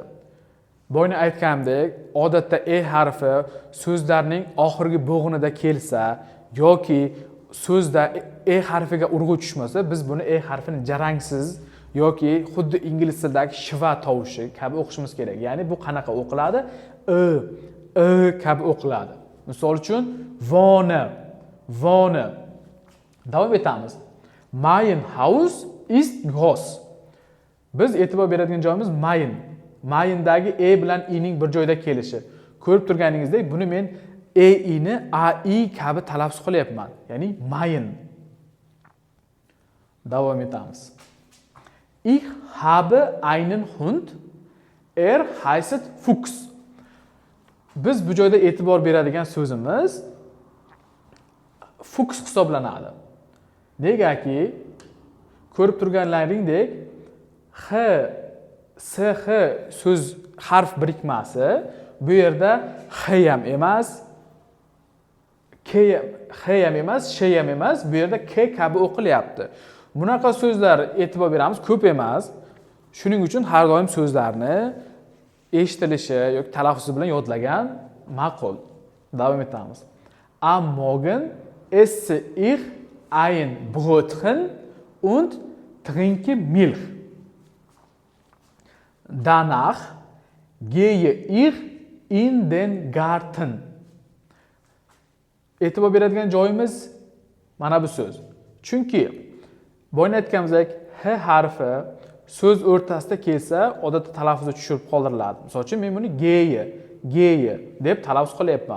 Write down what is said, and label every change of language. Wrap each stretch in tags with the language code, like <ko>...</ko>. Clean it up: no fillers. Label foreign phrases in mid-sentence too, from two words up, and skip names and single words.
<uz>Boyni aytgandek, odatda e harfi so'zlarning oxirgi bo'g'inida kelsa yoki so'zda e harfiga urg'u tushmasa, biz buni e harfini jarangsiz yoki xuddi ingliz tilidagi shva tovushi kabi o'qishimiz kerak. Ya'ni bu qanaqa o'qiladi? Kabi o'qiladi. Misol uchun</uz> <de>wohne, wohne.</de> <uz>Davom etamiz.</uz> <de>Mein Haus ist groß.</de> <uz>Biz e'tibor beradigan joyimiz mein. Mein'dagi e bilan i ning bir joyda kelishi. Ko'rib turganingizdek, buni men i ni ai kabi talaffuz qilyapman. Ya'ni mein. Davom etamiz.</uz> <de>Ich habe einen Hund. Heißt Fuchs.</de> <uz>Biz bu joyda e'tibor beradigan so'zimiz Fuchs hisoblanadi. Negaki ko'rib turganlaringdek h, sh so'z harf birikmasi bu yerda h ham emas, k ham emas, sh ham emas, bu yerda k kabi o'qilyapti. Bunaqa so'zlar e'tibor beramiz, ko'p emas. Shuning uchun har doim so'zlarni eshitilishi yoki talaffuzi bilan yodlagan ma'qul. Davom etamiz.</uz> <de>Am Morgen esse ich ein Brötchen und trinke Milch. Danach gehe ich in den Garten.</de> <uz>E'tibor beradigan joyimiz mana bu so'z. Chunki boyni aytganimizdek h harfi so'z o'rtasida kelsa, odatda talaffuzda tushirib qoldiriladi. Misol uchun men buni</uz> <de>geye, geye</de> <uz>deb talaffuz qilyapman.</uz>